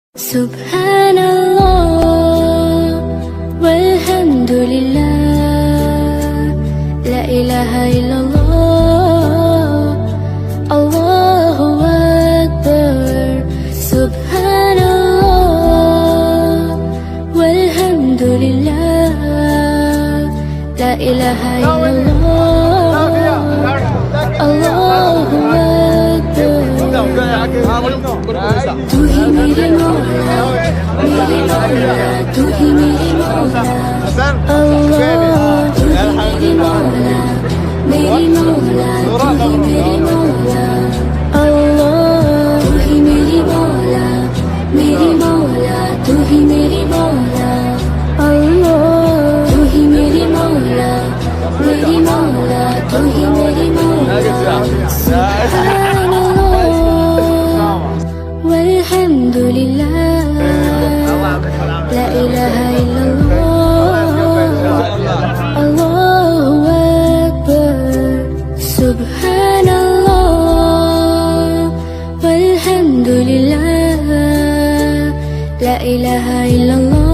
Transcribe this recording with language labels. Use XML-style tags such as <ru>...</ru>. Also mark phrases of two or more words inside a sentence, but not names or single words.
<ar>سبحان الله والحمد لله لا إله إلا الله الله أكبر سبحان الله والحمد لله لا إله إلا الله الله أكبر</ar> <hi>तू ही मेरे मौला तू ही मेरे मौला अल्लाह तू ही मेरे मौला मेरी मौला तू ही मेरे मौला अल्लाह तू ही मेरी मौला मेरी मौला तू ही मेरी मौला अल्लाह तू ही मेरी मौला मेरी मौला तू ही मेरी मौला</hi> <ar>سبحان الله والحمد لله لا إله إلا الله الله أكبر سبحان الله والحمد لله لا إله إلا الله</ar>